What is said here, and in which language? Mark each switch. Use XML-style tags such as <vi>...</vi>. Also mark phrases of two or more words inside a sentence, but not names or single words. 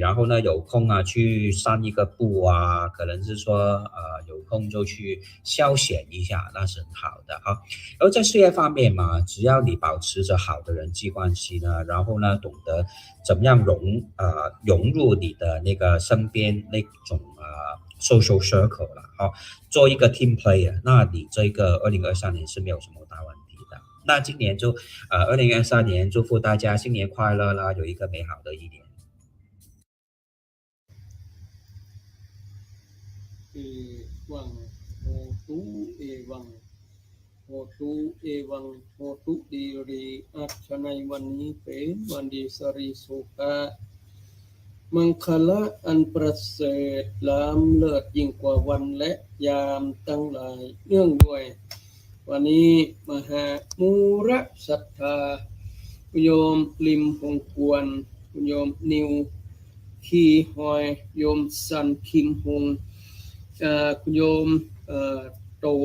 <zh>然后呢有空去散一个步可能是说有空就去消遣一下，那是很好的而在事业方面嘛，只要你保持着好的人际关系呢，然后呢懂得怎么样融入你的那个身边那种</zh> <en>social circle</en> <zh>了做一个</zh> <en>team player，</en> <zh>那你这个2023年是没有什么大问题的。那今年就2023年祝福大家新年快乐啦，有一个美好的一年。</zh> <pi>วังโหตุเอวังโหตุเอวังโหตุดีรีอัชนัยวันนี้</pi> <th>เป็นวันดีสริสุขะมังคละอันประเสริฐล้ำเลิศยิ่งกว่าวันและยามตั้งหลายเนื่องด้วยวันนี้มหามูระศรัทธาโยมลิมหงกวนโยมนิวคีหอยโยมสันคิมหงคุณโยมโต</th>